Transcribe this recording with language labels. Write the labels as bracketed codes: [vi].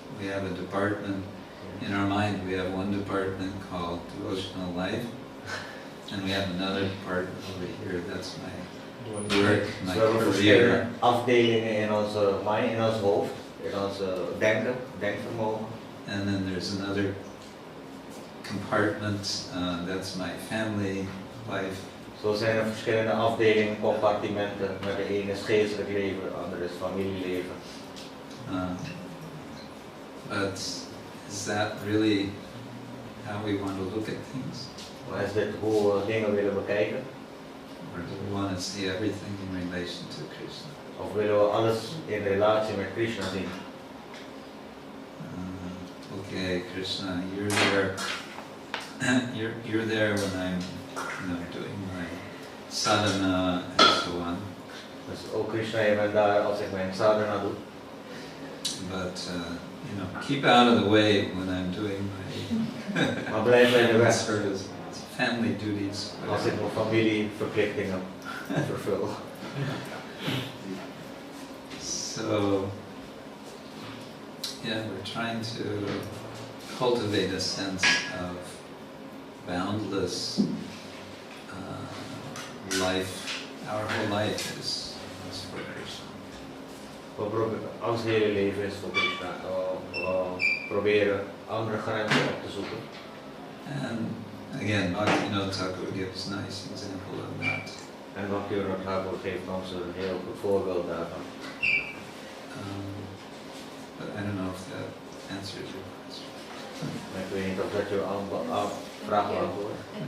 [en] We have a department in our mind. We have one department called devotional life, and we have another department over here. That's my work, my [nl] We hebben [en] career. [nl] verschillende afdelingen in onze mind, in ons hoofd, in ons denkvermogen. [en] And then there's another compartment. That's my family life. [nl] Zo zijn er verschillende afdelingen, compartimenten. Met de ene is geestelijk leven, de andere is familieleven. [en] But is that really how we want to look at things? [nl] Maar is dit hoe we dingen willen bekijken? [en] Or do we want to see everything in relation to Krishna? [nl] Of willen we alles in relatie met Krishna zien? [en] Okay, Krishna, you're there. You're there when I'm, doing my sadhana and so on. [nl] Dus ook Krishna, je bent daar als ik mijn sadhana doe. [en] But keep out of the way when I'm doing my [nl] Maar blijf bij de weg [en] service, family duties. [nl] als ik mijn familieverplichtingen vervul. [en] So, yeah, we're trying to cultivate a sense of boundless life. Our whole life is for Krishna. [nl] Ons hele leven is voor Krishna. We proberen andere grenzen op te zoeken. [en] And again, Bhaktivinoda Thakur gives a nice example of that. [nl] En Bhaktivinoda Thakur geeft ons een heel goed voorbeeld daarvan. [en] But I don't know if that answers your question. [nl] Ik weet niet of dat je vraag beantwoordt.